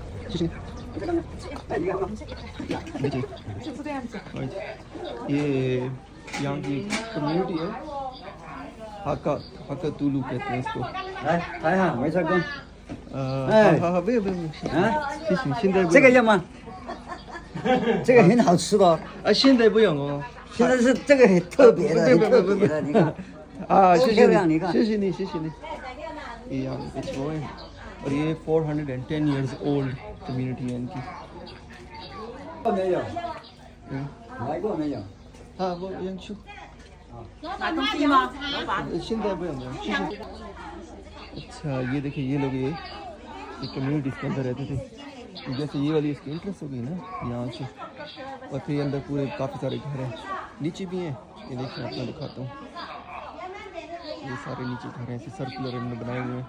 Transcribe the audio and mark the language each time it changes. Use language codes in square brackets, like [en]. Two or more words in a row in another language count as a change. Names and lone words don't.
[hi] देखिए ये यहाँ की कम्युनिटी है, हाका हाका तुलू कहते हैं इसको। [zh] 来哈，没事干。不用，现在不用。这个要吗？这个很好吃的哦。现在不用哦。现在是这个很特别的，很特别的，你看。谢谢你，你看。谢谢你。 [hi] ये यहाँ पे वो है और ये [en] 410 years old community [hi] है इनकी। [zh] 没有。来过没有？ [hi] हाँ वो यहाँ शू। [zh] 买东西吗？老板。现在不用，谢谢。 [hi] अच्छा ये देखिए ये लोग ये कम्युनिटी के अंदर रहते थे, जैसे ये वाली इसकी इंट्रेस्ट हो गई ना यहाँ से, और फिर अंदर पूरे काफ़ी सारे घर हैं, नीचे भी हैं। ये देखिए आपको दिखाता हूँ, ये सारे नीचे घर हैं, ऐसे सर्कुलर इन्होंने बनाए हुए हैं।